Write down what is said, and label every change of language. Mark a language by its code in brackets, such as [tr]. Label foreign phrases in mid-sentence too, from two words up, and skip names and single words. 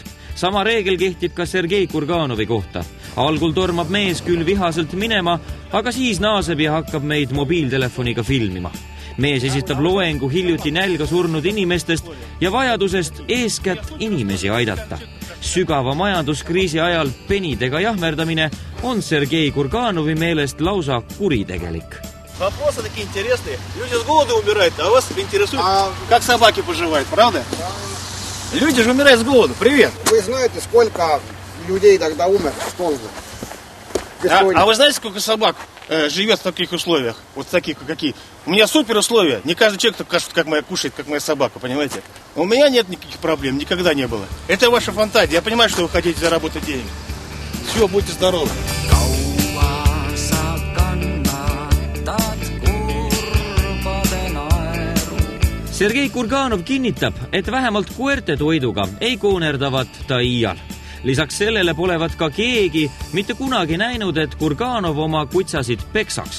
[et] Sama reegel kehtib ka Sergei Kurganovi kohta. Algul tormab mees küll vihaselt minema, aga siis naaseb ja hakkab meid mobiiltelefoniga filmima. Mees esitab loengu hiljuti nälga surnud inimestest ja vajadusest eeskätt inimesi aidata. Sügava majanduskriisi ajal penidega jahmerdamine on Sergei Kurganovi meelest lausa kuritegelik. [ru] Вопросы такие интересные. Люди с голоду умирают, а вас интересует, как собаки поживают, правда? Люди же умирают с голоду. Привет. Вы знаете, сколько людей тогда умер с голоду? А вы знаете, сколько собак живет в таких условиях? Вот таких, какие? У меня супер условия. Не каждый человек как моя кушает, как моя собака, понимаете? У меня нет никаких проблем, никогда не было. Это ваша фантазия. Я понимаю, что вы хотите заработать денег. Все, будьте здоровы. [et] Sergei Kurganov kinnitab, et vähemalt koerte toiduga ei koonerdavat ta iial. Lisaks sellele polevat ka keegi mitte kunagi näinud, et Kurganov oma kutsasid peksaks.